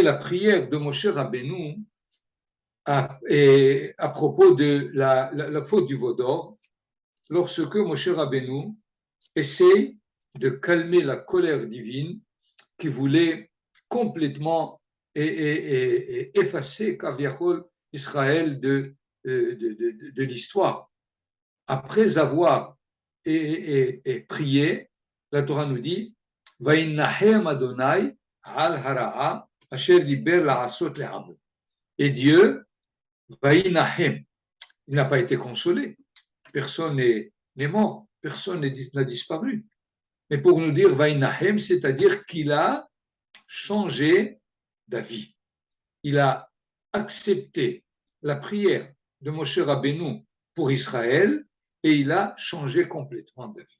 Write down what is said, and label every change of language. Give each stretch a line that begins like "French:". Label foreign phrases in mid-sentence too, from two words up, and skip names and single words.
French: la prière de Moshe Rabbeinu à propos de la faute du veau d'or, lorsque Moshe Rabbeinu essaie de calmer la colère divine qui voulait complètement effacer Kaviachol Israël de l'histoire. Après avoir prié, la Torah nous dit
Hebrew: וינחם ה' על הרעה אשר דבר לעשות לעמו.
French: Et Dieu, Vaïnahem, il n'a pas été consolé. Personne n'est mort, personne n'a disparu. Mais pour nous dire Vaïnahem, c'est-à-dire qu'il a changé d'avis. Il a accepté la prière de Moshe Rabbeinu pour Israël et il a changé complètement d'avis.